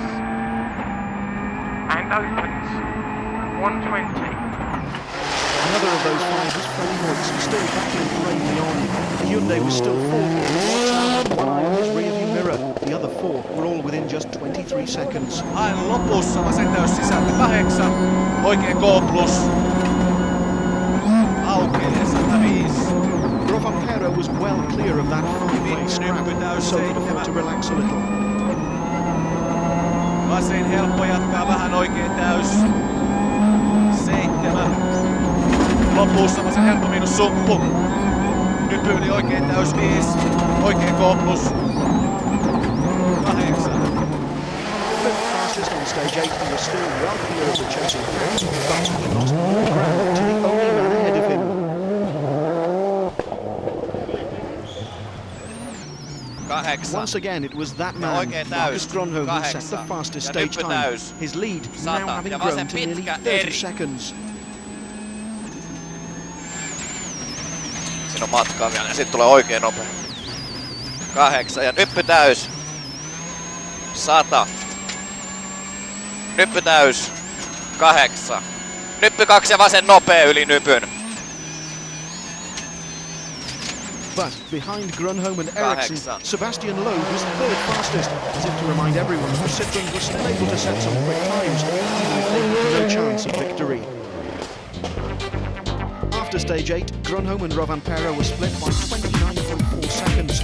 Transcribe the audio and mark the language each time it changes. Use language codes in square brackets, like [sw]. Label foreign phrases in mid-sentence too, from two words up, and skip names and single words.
[en] And opens 120. Another of those 5 was Freddie Moitz, still battling bravely on. The Hyundai was still 4th, one eye on his rearview mirror. The other 4 were all within just 23 seconds. [fi] Aivan lopussa vasen täys sisältä 8. Oikein K+. Aukeaa 105. [en] Rovampero was well clear of that 5-way scrap, so could afford to relax a little. [fi] Vasen helppo jatkaa vähän oikein täys. 7. Lopussa vasen helppo miinus sumppu. Nypyli oikein täys 5. Oikein K+. 8. [en] Fifth fastest on stage 8 and was still well clear of the chasing pack, but he lost more ground to the only man ahead of him. 8. Once again, it was that man, Marcus Gronholm, who set the fastest stage time. His lead now having grown to nearly 30 seconds. [fi] Siinä on matkaa vielä ja sitten tulee oikein nopea. 8 ja nyppy täys. 100. Nyppy täys. 8. Nyppy 2 ja vasen nopea yli nypyn. [en] But behind Grönholm and Eriksson, Sebastian Loeb was third fastest, as if to remind everyone that the Citroens were still able to set some quick times, even if they had no chance of victory. After Stage 8, Grönholm and Rovanperä were split by 29.4 seconds.